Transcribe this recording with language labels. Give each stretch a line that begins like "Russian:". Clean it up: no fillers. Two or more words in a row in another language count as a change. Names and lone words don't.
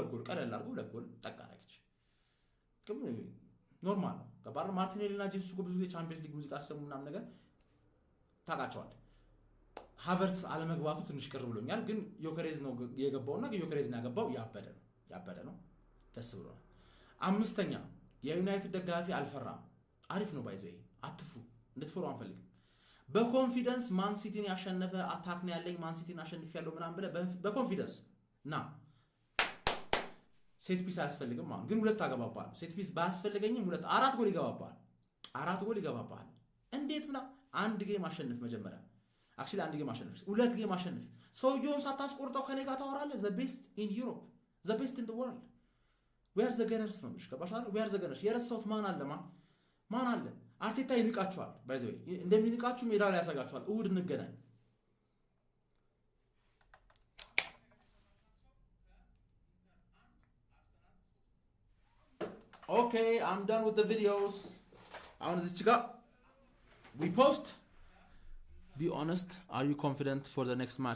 Amharic: ጎል ቀለል አድርጎ ሁለት ጎል ጠቃረች ግን ኖርማል ነው ገባር ማርቲኔሊና ጄሱስ ብዙ የቻምፒየንስ ሊግ ሙዚቃ አሰሙ ምናምን ነገር ታቃቸዋል ሃቨርትስ አለመግባቱ ትንሽ ቅር ብሎኛል ግን ዮከሬዝ ነው የገባውና ዮከሬዝ ነው ያገባው ያበደ ነው ደስ ብሎናል አምስተኛ የዩናይትድ ደጋፊ አልፈራም አሪፍ ነው ባይዘይ አትፍሩ እንድትፈሩ አንፈልግም በኮንፊደንስ ማን ሲቲን ያሸነፈ አታክ ነው ያለኝ ማን ሲቲን አሸንፍ ያለው ምናምን ብለ በኮንፊደንስ ና
English: set piece
Amharic: አያስፈልግም ማለት ግን ሁለት አገባባል
English: set piece
Amharic: ባያስፈልገኝም ሁለት አራት ጎል ይገባባል እንዴት አንድ ጌም አሸንፍ መጀመሪያ actually አንድ ጌም አሸንፍ ሁለት ጌም አሸንፍ ሰውየውን ሳታስቆርጠው ከኔ ጋር ታወራለህ
English: the best in Europe the best in the world we are the gunners
Amharic: ነው ከባሻል
English: we are the gunners
Amharic: የረሳውት ማን አለ አርቴታ ይንቃችኋል ባይዘው እንደሚንቃችሁ ሜዳው ላይ ያሳጋችኋል እሁድ እንገናኝ
English: Okay, I'm done with the videos. I want to check we post. Be honest, are you confident for the next match?